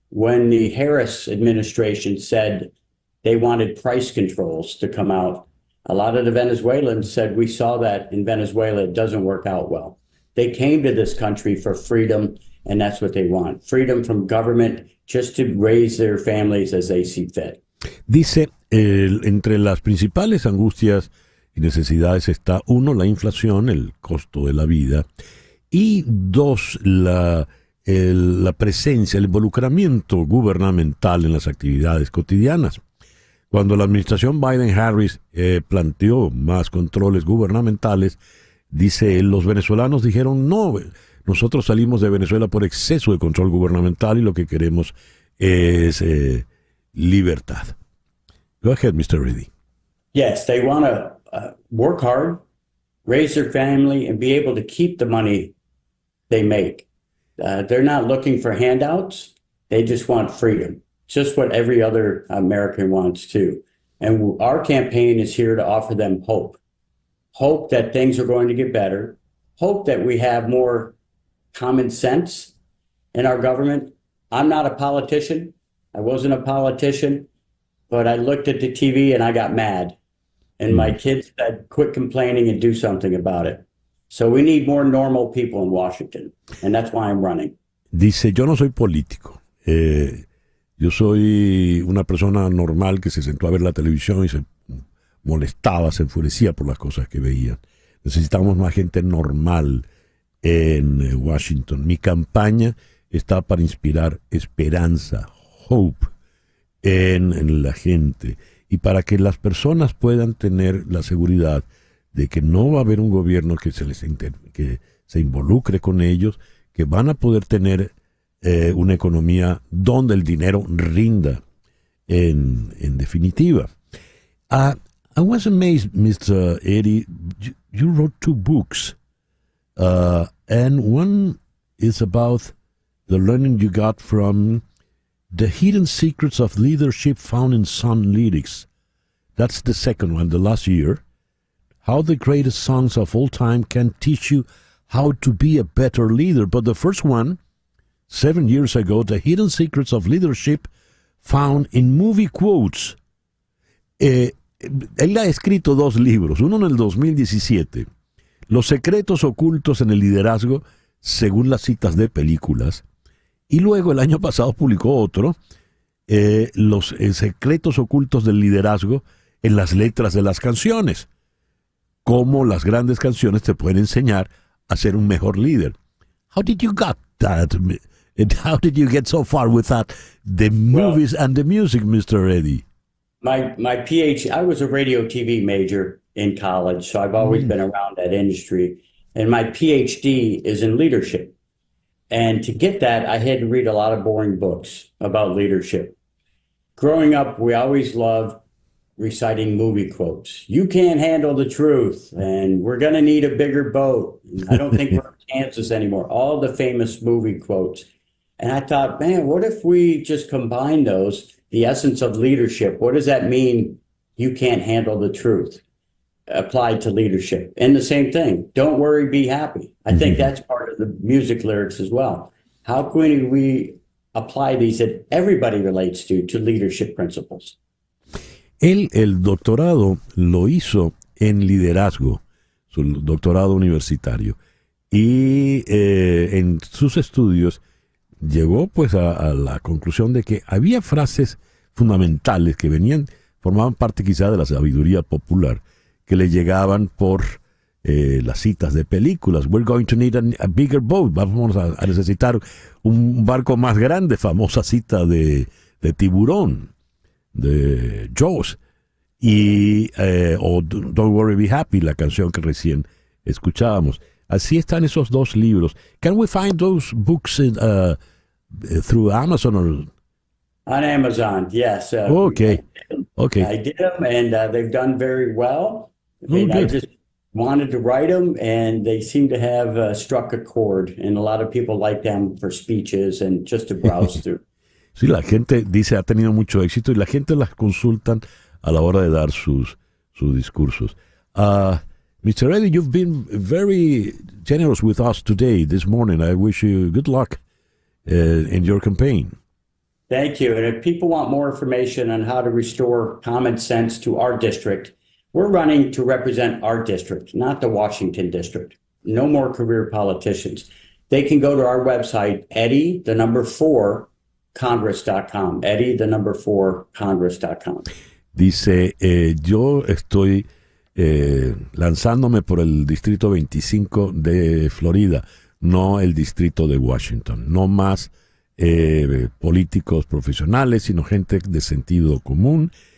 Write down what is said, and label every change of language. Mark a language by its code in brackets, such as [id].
[en] When the Harris administration said they wanted price controls to come out, a lot of the Venezuelans said, we saw that in Venezuela, it doesn't work out well. They came to this country for freedom, and that's what they want. Freedom from government, just to raise their families as they see fit. [es] Dice, entre las principales angustias y necesidades está, 1, la inflación, el costo de la vida, y 2, la presencia, el involucramiento gubernamental en las actividades cotidianas. Cuando la administración Biden-Harris planteó más controles gubernamentales, dice él, los venezolanos dijeron, no, nosotros salimos de Venezuela por exceso de control gubernamental y lo que queremos es libertad. [en] Go ahead, Mr. Reddy. Yes, they want to work hard, raise their family, and be able to keep the money they make. They're not looking for handouts. They just want freedom. Just what every other American wants too. And our campaign is here to offer them hope. Hope that things are going to get better. Hope that we have more common sense in our government. I'm not a politician. I wasn't a politician, but I looked at the TV and I got mad. And my kids said, quit complaining and do something about it. So we need more normal people in Washington. And that's why I'm running. [es] Dice, yo no soy político. Yo soy una persona normal que se sentó a ver la televisión y se molestaba, se enfurecía por las cosas que veía. Necesitamos más gente normal en Washington. Mi campaña está para inspirar esperanza, hope, en la gente y para que las personas puedan tener la seguridad de que no va a haber un gobierno que que se involucre con ellos, que van a poder tener una economía donde el dinero rinda en definitiva. [en] I was amazed, Mr. Eddie, you wrote 2 books, and one is about the learning you got from The Hidden Secrets of Leadership Found in Sun Lyrics. That's the second one, the last year. How the greatest songs of all time can teach you how to be a better leader. But the first one, 7 years ago, The Hidden Secrets of Leadership Found in Movie Quotes. [es] Él ha escrito 2 libros, uno en el 2017, Los secretos ocultos en el liderazgo según las citas de películas, y luego el año pasado publicó otro, Los secretos ocultos del liderazgo en las letras de las canciones, cómo las grandes canciones te pueden enseñar a ser un mejor líder. [en] How did you get that? And how did you get so far with that? The movies and the music, Mr. Eddie. My PhD, I was a radio TV major in college, so I've always been around that industry. And my PhD is in leadership. And to get that, I had to read a lot of boring books about leadership. Growing up, we always loved reciting movie quotes. You can't handle the truth, and we're going to need a bigger boat. I don't think we're in Kansas anymore. All the famous movie quotes. And I thought, man, what if we just combine those, the essence of leadership? What does that mean? You can't handle the truth applied to leadership. And the same thing, don't worry, be happy. I think that's part of the music lyrics as well. How can we apply these that everybody relates to leadership principles? [es] Él, el doctorado lo hizo en liderazgo, su doctorado universitario, y en sus estudios llegó pues a la conclusión de que había frases fundamentales que formaban parte quizá de la sabiduría popular, que le llegaban por las citas de películas. [en] We're going to need a bigger boat. [es] Vamos a necesitar un barco más grande, famosa cita de Tiburón, de Jaws, y Don't Worry, Be Happy, la canción que recién escuchábamos. Así están esos 2 libros. [en] Can we find those books through Amazon or? On Amazon, yes. Okay. I did them, and they've done very well. I just wanted to write them, and they seem to have struck a chord, and a lot of people like them for speeches and just to browse through. [es] Sí, la gente dice ha tenido mucho éxito y la gente las consultan a la hora de dar sus discursos. [en] Mr. Eddie, you've been very generous with us today, this morning. I wish you good luck in your campaign. Thank you. And if people want more information on how to restore common sense to our district, we're running to represent our district, not the Washington district. No more career politicians. They can go to our website, Eddie4Congress.com. Eddie4Congress.com. [es] Dice, yo estoy lanzándome por el distrito 25 de Florida, no el distrito de Washington. No más políticos profesionales, sino gente de sentido común